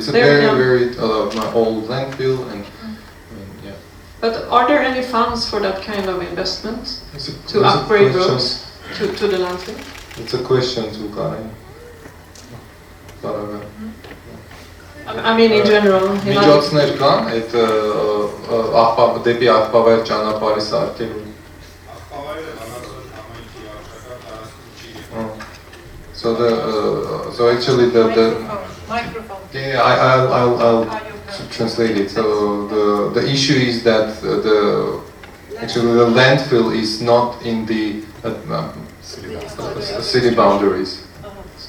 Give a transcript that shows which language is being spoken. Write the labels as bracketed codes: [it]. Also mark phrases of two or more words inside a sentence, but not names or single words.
[en] It's a very old landfill, and yeah. But are there any funds for that kind of investment to upgrade roads to the landfill? It's a question to Karen. I mean, in general. [hy] Միջոցներ կան այդ դեպի աղբավայր ճանապարհի սարքելու։ [en] So actually yeah, I'll translate it. So the issue is that actually the landfill is not in the city boundaries.